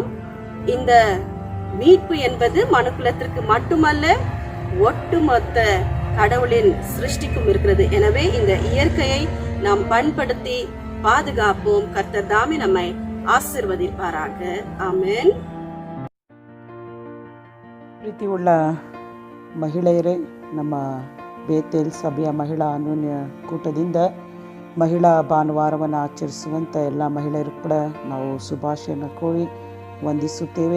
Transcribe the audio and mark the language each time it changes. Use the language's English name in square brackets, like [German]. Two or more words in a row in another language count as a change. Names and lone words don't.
[Tamil] இந்த மீட்பு என்பது மனுக்குலத்திற்கு மட்டுமல்ல, ஒட்டுமொத்த கடவுளின் சிருஷ்டிக்கும் இருக்கிறது. எனவே இந்த இயற்கையை நாம் பண்படுத்தி பாதுகாப்போம். கர்த்தர் தாமே நம்மை ஆசீர்வதிப்பாராக. ஆமென். [Kannada] ಪ್ರೀತಿ ಉಳ್ಳ ಮಹಿಳೆಯರೇ, ನಮ್ಮ ಬೇತೇಲ್ ಸಭೆಯ ಮಹಿಳಾ ಅನ್ಯೋನ್ಯ ಕೂಟದಿಂದ ಮಹಿಳಾ ಭಾನುವಾರವನ್ನು ಆಚರಿಸುವಂಥ ಎಲ್ಲ ಮಹಿಳೆಯರು ಕೂಡ ನಾವು ಶುಭಾಶಯನ ಕೋರಿ ವಂದಿಸುತ್ತೇವೆ.